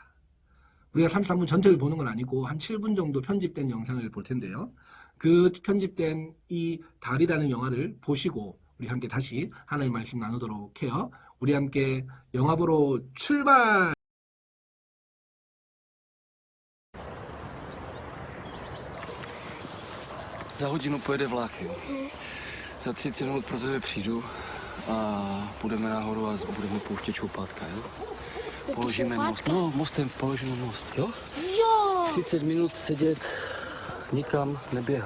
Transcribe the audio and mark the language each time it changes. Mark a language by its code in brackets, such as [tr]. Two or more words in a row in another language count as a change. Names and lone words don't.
[ko] 우리가 33분 전체를 보는 건 아니고 한 7분 정도 편집된 영상을 볼 텐데요. 그 편집된 이 달이라는 영화를 보시고 우리 함께 다시 하나님의 말씀 나누도록 해요. 우리 함께 영화 보러 출발! [cs] Za hodinu pojede vlak, jo. Za 30 minut pro tebe přijdu a půjdeme nahoru a budeme pouštět šoupátka, jo. Položíme most. No, mostem položíme most, jo? Jo, 30 minut sedět, nikam neběhat.